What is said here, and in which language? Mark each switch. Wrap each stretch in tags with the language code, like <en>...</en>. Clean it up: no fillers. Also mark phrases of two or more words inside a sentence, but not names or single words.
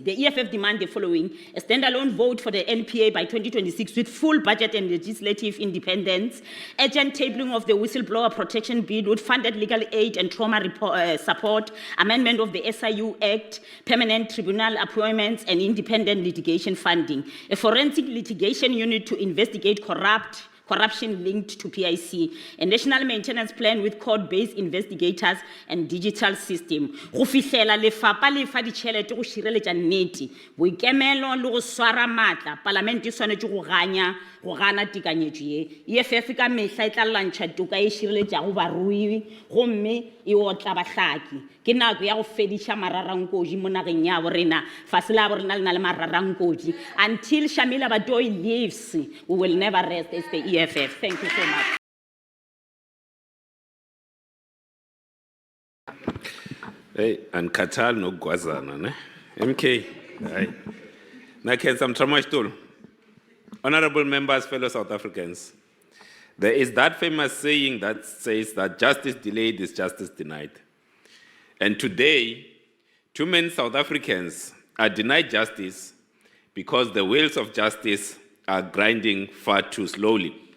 <en>The EFF demand the following: a standalone vote for the NPA by 2026 with full budget and legislative independence, urgent tabling of the whistleblower protection bill with funded legal aid and trauma support, amendment of the SIU Act, permanent tribunal appointments, and independent litigation funding, a forensic litigation unit to investigate corruption linked to PIC, a national maintenance plan with court-based investigators and digital system.</en> <nso>Go fihlela lefapha le fa ditšhelete go šireletša nnete, boikemelo le go swara maatla, palamente e swanetše go gana tekanyetšo ye. EFF ka mehla e tla lwantšha toka e šireletšago barui, gomme e otla bahlaki. Ke nako ya go fediša mararankodi mo nageng ya borena, fase la borena le na le mararankodi.</nso> <en>Until Shamila Batoyi leaves, we will never rest as the EFF. Thank you so much. Hey, and Katal no Gwazana, ne? MK. Hey. Nakensam Tramashtul. Honorable members, fellow South Africans, there is that famous saying that says that justice delayed is justice denied. And today, too many South Africans are denied justice because the wheels of justice are grinding far too slowly.</en>